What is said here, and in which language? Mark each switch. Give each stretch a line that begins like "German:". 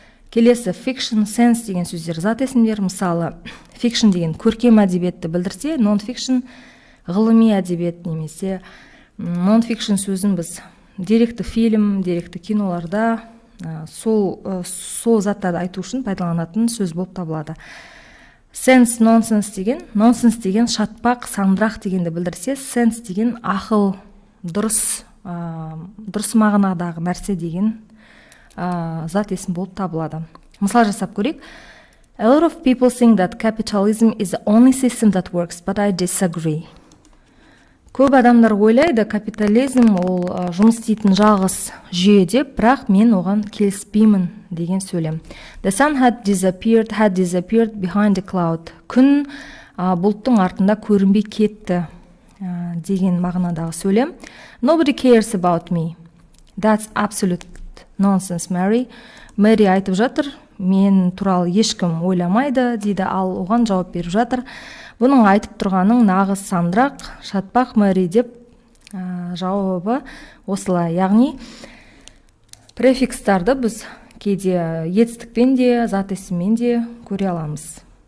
Kazakh: Келесі fiction, sense деген сөздер зат есімдер. Мысалы, fiction деген көркем әдебиетті білдірсе, non-fiction ғылыми әдебиет немесе non-fiction сөзін біз деректі фильм, деректі киноларда сол заттарды айту үшін пайдаланатын сөз болып табылады. Sense, nonsense деген шатпақ, сандырақ дегенді білдірсе, sense деген ақыл, дұрыс мағынадағы нәрсе деген зат есім болып табылады. Мысал жасап көрейік.
English: A lot of people think that capitalism is the only system that works, but I disagree.
Kazakh: Көп адамдар ойлайды, капитализм ол жұмыс істейтін жалғыз жүйе деп, бірақ мен оған келіспеймін деген сөйлем.
English: The sun had disappeared behind the cloud.
Kazakh: Күн бұлттың артында көрінбей кетті деген мағынадағы сөйлем.
English: Nobody cares about me. That's absolute nonsense, Mary.
Kazakh: Мэри айтып жатыр, мен туралы ешкім ойламайды дейді, ал оған жауап беріп жатыр. Бұның айтып тұрғаның нағыз сандырақ, шатпақ, Мэри деп жауабы осылай. Яғни префикстарды біз кейде етістікпен де, зат есіммен де көре аламыз.